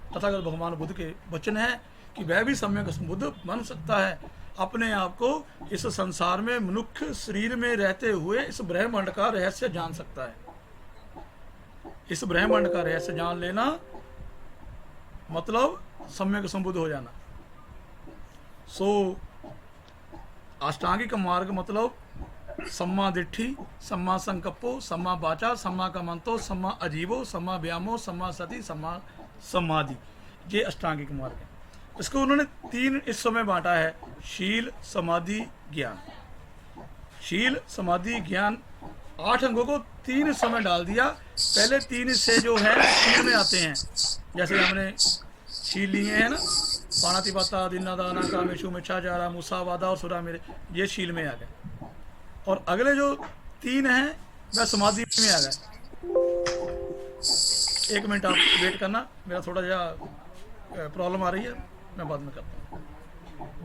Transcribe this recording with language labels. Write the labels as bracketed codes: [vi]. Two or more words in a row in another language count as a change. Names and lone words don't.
[hi] तथागत भगवान बुद्ध के वचन है कि वह भी सम्यक संबुद्ध बन सकता है, अपने आप को इस संसार में मनुष्य शरीर में रहते हुए इस ब्रह्मांड का रहस्य जान सकता है। इस ब्रह्मांड का रहस्य जान लेना मतलब सम्यक संबुद्ध हो जाना। अष्टांगिक मार्ग मतलब [pi] सम्मा दिट्ठी, सम्मा संकप्पो, सम्मा वाचा, सम्मा कमंतो, सम्मा अजीवो, सम्मा व्यामो, सम्मा सति, सम्मा समाधि। [hi] ये अष्टांगिक मार्ग है। इसको उन्होंने 3 हिस्सों में बांटा है, शील, समाधि, ज्ञान। शील, समाधि, ज्ञान 8 अंगों को 3 हिस्सों में डाल दिया। पहले 3 हिस्से जो है शील में आते हैं, जैसे हमने शील लिए हैं ना, [pi] पाणातिपाता, दिन्नादाना, कामेशु, मिच्छाचारा, मुसावादा और सुरा मेरे, [hi] ये शील में आ गए। और अगले जो 3 हैं वह समाधि में आ गए। 1 मिनट आप वेट करना, मेरा थोड़ा सा प्रॉब्लम आ रही है, मैं बाद में करता हूँ।